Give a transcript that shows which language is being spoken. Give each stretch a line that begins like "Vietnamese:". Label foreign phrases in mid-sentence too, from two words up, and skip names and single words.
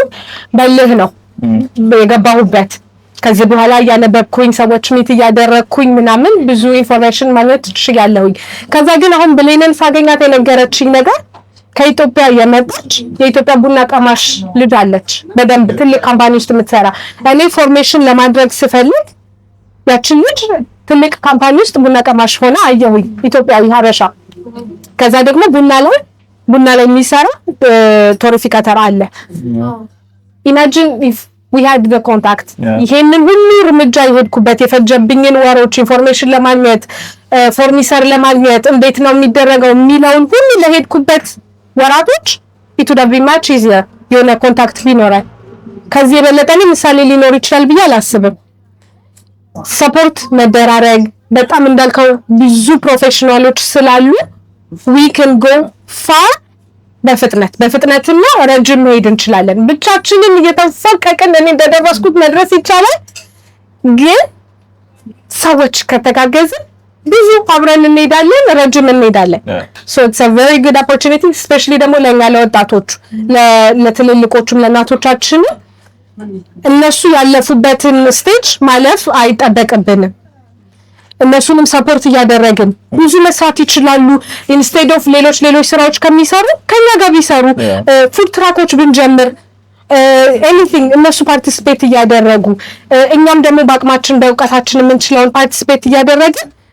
Amharic: በልህ ነው የገባሁበት። ከዚህ በኋላ እያነበብኩኝ ሰዎች ሚት እያደረኩኝ ምናምን ብዙ ኢንፎርሜሽን ማግኘት ትችያለሁኝ። ከዛ ግን አሁን ብሌንን ሳገኛት የነገረችኝ ነገር ከኢትዮጵያ የመጣች የኢትዮጵያ ቡና ቀማሽ ልጅ አለች፣ በደንብ ትልቅ ካምፓኒ ውስጥ የምትሰራ። እኔ ፎርሜሽን ለማድረግ ስፈልግ ያችን ልጅ ትልቅ ካምፓኒ ውስጥ ቡና ቀማሽ ሆና አየሁኝ፣ ኢትዮጵያዊ ሀበሻ። ከዛ ደግሞ ቡና ላይ የሚሰራ ቶሪፊካተር አለ።
English: imagine we had the contact
Amharic: ይሄንን ሁሉ እርምጃ የሄድኩበት የፈጀብኝን ወሮች ኢንፎርሜሽን ለማግኘት ፎርኒሰር ለማግኘት እንዴት ነው የሚደረገው የሚለውን ሁሉ ለሄድኩበት ወራቶች
English: it would have been much easier
Amharic: የሆነ ኮንታክት ቢኖረን ከዚህ የበለጠ ምሳሌ ሊኖር ይችላል ብዬ አላስብም። ሰፖርት መደራረግ በጣም እንዳልከው ብዙ ፕሮፌሽናሎች ስላሉ
English: we can go far
Amharic: በፍጥነትና ረጅም መሄድ እንችላለን። ብቻችንን እየተፈቀቅን እኔ እንደደረስኩት መድረስ ይቻላል፣ ግን ሰዎች ከተጋገዝን ብዙ አብረን እንሄዳለን፣ ረጅም እንሄዳለን።
English: so it's a very good opportunity especially
Amharic: ደግሞ ለኛ ለወጣቶች ለትልልቆቹም ለእናቶቻችን እነሱ ያለፉበትን ስቴጅ ማለፍ አይጠበቅብንም። እነሱንም ሰፖርት እያደረግን ብዙ መስራት ይችላሉ።
English: instead of
Amharic: ሌሎች ስራዎች ከሚሰሩ ከኛ ጋር ቢሰሩ
English: food trucks
Amharic: ብንጀምር ኤኒቲንግ እነሱ ፓርቲሲፔት እያደረጉ እኛም ደግሞ በአቅማችን በእውቀታችን የምንችለውን ፓርቲሲፔት እያደረግን